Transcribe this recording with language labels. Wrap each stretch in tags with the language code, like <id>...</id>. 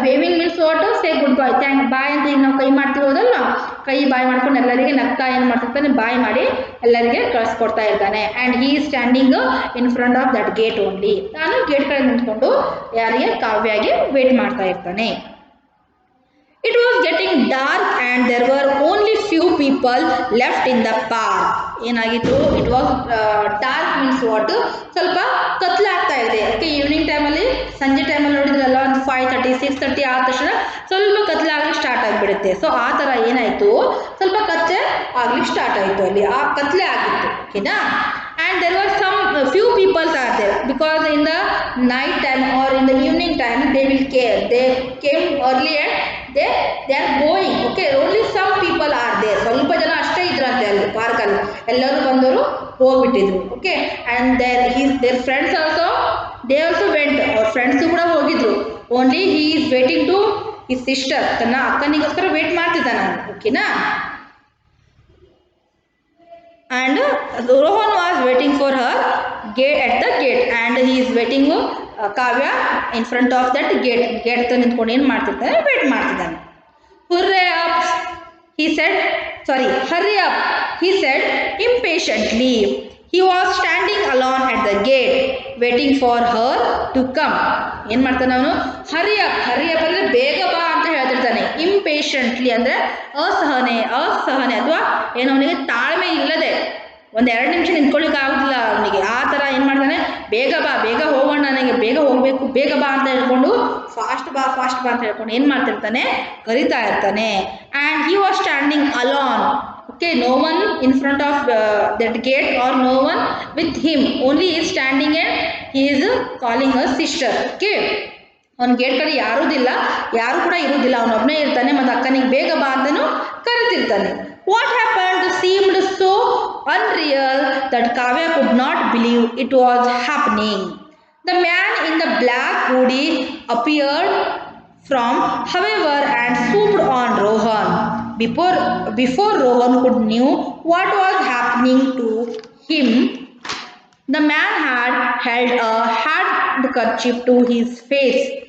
<en>waving means what, say goodbye,</en> <kn>thank, ಬಾಯ್ ಅಂತ ಈಗ ನಾವು ಕೈ ಮಾಡ್ತಿರೋದಲ್ಲ, ಕೈ ಬಾಯ್ ಮಾಡ್ಕೊಂಡು ಎಲ್ಲರಿಗೆ ನಗ್ತಾ ಏನು ಮಾಡ್ತಿರ್ತಾನೆ, ಬಾಯ್ ಮಾಡಿ ಎಲ್ಲರಿಗೆ ಕಳಿಸ್ಕೊಡ್ತಾ ಇರ್ತಾನೆ.</kn> <en>And he is standing in front of that gate only.</en> <kn>ನಾನು ಗೇಟ್ ಕಡೆ ನಿಂತ್ಕೊಂಡು ಯಾರಿಗೆ, ಕಾವ್ಯಾಗೆ ವೇಟ್ ಮಾಡ್ತಾ ಇರ್ತಾನೆ.</kn> <en>It was getting dark and there were only few people left in the park.</en> <kn>ಏನಾಗಿತ್ತು,</kn> <en>it was dark means what,</en> <kn>ಸ್ವಲ್ಪ ಕತ್ಲಾಗ್ತಾ ಇದೆ. Okay, evening ಟೈಮಲ್ಲಿ, ಸಂಜೆ ಟೈಮಲ್ಲಿ ನೋಡಿದ್ರಲ್ಲ, ಒಂದು 5:30 6:30 ಆದ ತಕ್ಷಣ ಸ್ವಲ್ಪ ಕತ್ಲಾಗ್ಲಿಕ್ಕೆ ಸ್ಟಾರ್ಟ್ ಆಗಿಬಿಡುತ್ತೆ. ಸೊ ಆ ಥರ ಏನಾಯಿತು, ಸ್ವಲ್ಪ ಕತ್ಲೆ ಆಗ್ಲಿಕ್ಕೆ ಸ್ಟಾರ್ಟ್ ಆಯಿತು, ಅಲ್ಲಿ ಆ ಕತ್ಲೆ ಆಗಿತ್ತು. ಓಕೆನಾ?</kn> <en>and there were some few people are there because in the night time or in the evening time they came early and they are going. Okay, only some people are there,</en> <kn>ಸ್ವಲ್ಪ ಜನ ಅಷ್ಟೇ ಇದ್ರಂತೆ ಅಲ್ಲಿ ಪಾರ್ಕಲ್ಲಿ, ಎಲ್ಲರೂ ಬಂದವರು ಹೋಗ್ಬಿಟ್ಟಿದ್ರು. Okay,</kn> <en>and their friends also they also went,</en> <kn>ಅವ್ರ friends ಕೂಡ ಹೋಗಿದ್ರು.</kn> <en>only he is waiting to his sister,</en> <kn>ತನ್ನ ಅಕ್ಕನಿಗೋಸ್ಕರ ವೇಟ್ ಮಾಡ್ತಿದ್ದಾನೆ. ಓಕೆನಾ?</kn> <en>and Rohan was waiting for her gate at the gate and he is waiting Kavya in front of that gate.</en> <kn>Gate ಹತ್ರ ನಿಂತ್ಕೊಂಡು ಏನು ಮಾಡ್ತಿರ್ತಾನೆ, wait ಮಾಡ್ತಿದ್ದಾನೆ.</kn> <en>Hurry up, he said. Sorry, hurry up, he said impatiently. He was standing alone at the gate waiting for her to come.</en> <kn>ಏನು ಮಾಡ್ತಾನೆ ಅವನು? Hurry up, hurry up ಅಂದರೆ ಬೇಗ ಬಾ ಅಂತ ಹೇಳ್ತಿರ್ತಾನೆ. ಇಂಪೇಷಂಟ್ಲಿ ಅಂದರೆ ಅಸಹನೆ ಅಥವಾ ಏನು, ಅವನಿಗೆ ತಾಳ್ಮೆ ಇಲ್ಲದೆ ಒಂದೆರಡು ನಿಮಿಷ ನಿಂತ್ಕೊಳ್ಳಿಕ್ಕೆ ಆಗೋದಿಲ್ಲ ಅವನಿಗೆ. ಆ ಥರ ಏನು ಮಾಡ್ತಾನೆ, ಬೇಗ ಬಾ, ಬೇಗ ಹೋಗೋಣ, ನನಗೆ ಬೇಗ ಹೋಗಬೇಕು, ಬೇಗ ಬಾ ಅಂತ ಹೇಳ್ಕೊಂಡು ಫಾಸ್ಟ್ ಬಾ ಅಂತ ಹೇಳ್ಕೊಂಡು ಏನು ಮಾಡ್ತಿರ್ತಾನೆ, ಕರಿತಾ ಇರ್ತಾನೆ.</kn> <en>And he was standing alone. Okay, no one in front of that gate or no one with him. Only he is standing and he is calling her sister.</en> <kn>Okay, ಅವನ ಗೇಟ್ ಕಡೆ ಯಾರು ಕೂಡ ಇರುವುದಿಲ್ಲ, ಅವನೊಬ್ಬನೇ ಇರ್ತಾನೆ. ಮತ್ತು ಅಕ್ಕನಿಗೆ ಬೇಗ ಬಾ ಅಂತಲೂ ಕರಿತಿರ್ತಾನೆ.</kn> <en>What happened seemed so unreal that Kavya could not believe it was happening. The man in the black hoodie appeared from however and swooped on Rohan. Before Rohan could knew what was happening to him, the man had held a handkerchief to his face.</en>